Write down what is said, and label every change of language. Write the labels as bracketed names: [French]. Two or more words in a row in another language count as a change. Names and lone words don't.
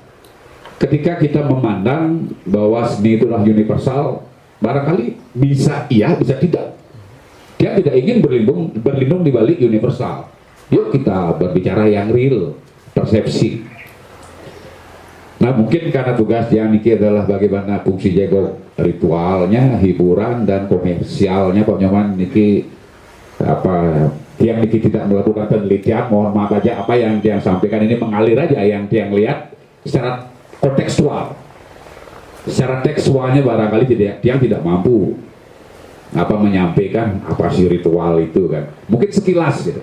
[Indonesian] Ketika kita memandang bahwa seni itulah universal, barangkali bisa iya, bisa tidak. Dia tidak ingin berlindung di balik universal. Yuk kita berbicara yang real, persepsi. Nah, mungkin karena tugas yang niki adalah bagaimana fungsi Jegok, ritualnya, hiburan dan komersialnya Pak Nyoman niki yang niki tidak melakukan penelitian, mohon maaf aja, apa yang dia sampaikan ini mengalir aja, yang lihat secara kontekstual. Secara tekstualnya barangkali tidak mampu menyampaikan apa sih ritual itu kan. Mungkin sekilas gitu.